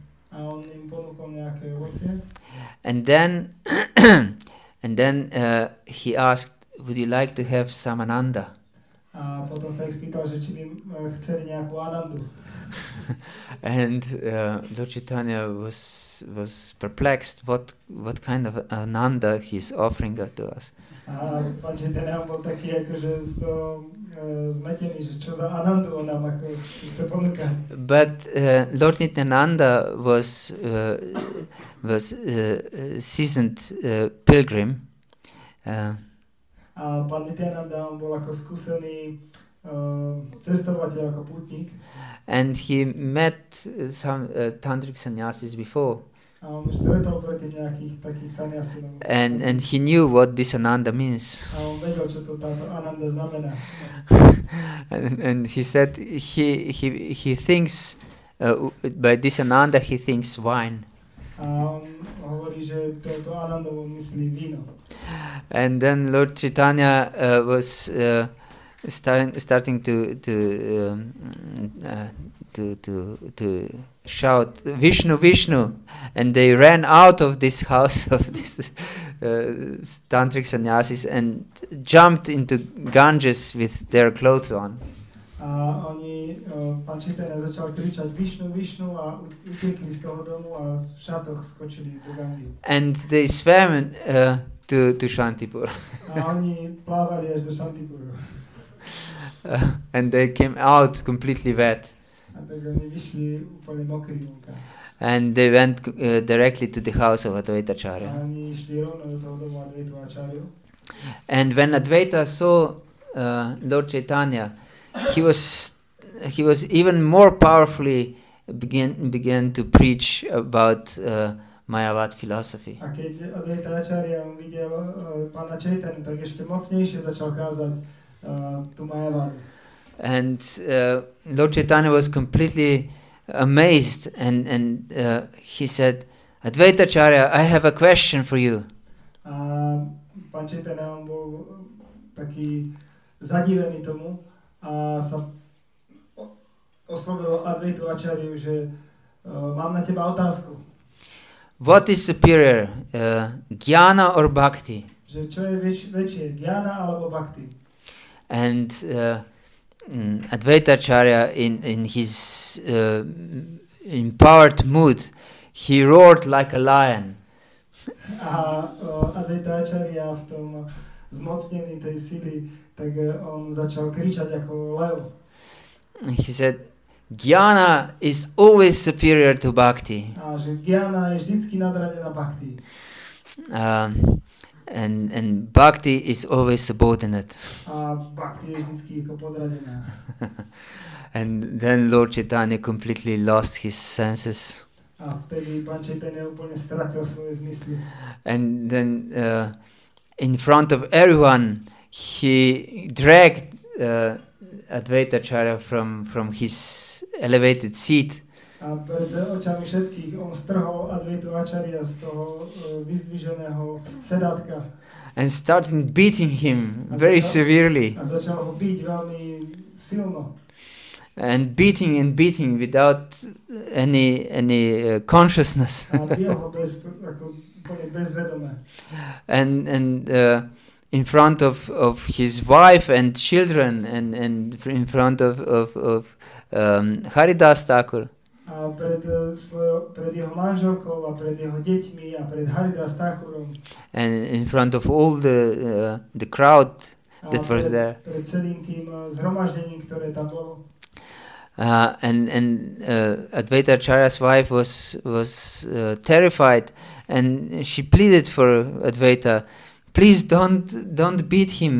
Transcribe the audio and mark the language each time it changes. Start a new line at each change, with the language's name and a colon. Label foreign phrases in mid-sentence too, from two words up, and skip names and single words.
Slovak: A on im ponúkol nejaké ovocie.
English: And then he asked, would you like to have some ananda?
Slovak: A potom sa ich spýtal, že či by chceli nejakú anandu.
English: And Lord Chaitanya was perplexed. What kind of ananda he's offering to us?
Slovak: A pán Chaitanya bol taký akože z toho zmetený, že čo za anandu on nám ako chce ponúkať.
English: But Lord Nityananda was seasoned pilgrim.
Slovak: A pán Nityananda on bol ako skúsený cestovateľ, ako pútnik.
English: And he met some tantric sannyasis before.
Slovak: A on už stretol predtým nejakých takých sannyasínov.
English: And he knew what this ananda means.
Slovak: A on vedel, čo to táto ananda znamená.
English: And he said he thinks by this ananda he thinks wine.
Slovak: A on hovorí, že toto anandovo myslí víno.
English: And then Lord Chaitanya was starting to shout Vishnu, Vishnu, and they ran out of this house of this tantric sannyasis and jumped into Ganges with their clothes on.
Slovak: A pán Chaitanya začal kričať Vishnu, Vishnu a utekli z toho domu a v šatoch skočili do Gangy.
English: And they swam to Shantipur.
Slovak: A oni plávali až do Shantipuru.
English: And they came out completely wet.
Slovak: A tak oni vyšli úplne mokrí vonka.
English: And they went directly to the house of Advaita
Slovak: A
English: Acarya.
Slovak: oni išli rovno do toho domu Advaitu Acaryu.
English: And when Advaita saw Lord Chaitanya, he was even more powerfully began to preach about Mayavad philosophy.
Slovak: A keď Advaita Acarya videl pána Chaitanya, tak ešte mocnejšie začal kázať tú Mayavadu.
English: And Lord Chaitanya was completely amazed, and he said, Advaita Acharya, I have a question for you.
Slovak: A pán Chaitanya, on bol taký zadivený tomu a sa oslovil Advaitu Acharyu, že mám na teba otázku.
English: What is superior, jnana or bhakti?
Slovak: Že čo je väčšie, jnana alebo bhakti?
English: And Advaita Acharya, in his empowered mood, he roared like a lion.
Slovak: A Advaita Acharya v tom zmocnení tej sily, tak on začal kričať ako lev.
English: He said, Jnana is always superior to bhakti.
Slovak: A že jnana je vždycky nadradená bhakti.
English: And bhakti is always subordinate.
Slovak: A bhakti je vždycky ako podradená.
English: And then Lord Chaitanya completely lost his senses.
Slovak: A vtedy pán Chaitanya úplne stratil svoje zmysly.
English: And then in front of everyone, he dragged Advaita Acharya from his elevated seat.
Slovak: A pred očami všetkých on strhol Advaitu Acharya z toho vyzdviženého sedátka.
English: And started beating him very severely.
Slovak: A začal ho biť veľmi silno.
English: And beating without any consciousness.
Slovak: A bil ho úplne bezvedomé.
English: And in front of his wife and children, and in front of Haridas Thakur.
Slovak: A pred jeho manželkou a pred jeho deťmi a pred Haridas Thakurom.
English: And in front of all the crowd that was there.
Slovak: Pred celým tým zhromaždením, ktoré tam bolo.
English: And Advaita Acharya's wife was terrified, and she pleaded for Advaita, please don't beat him.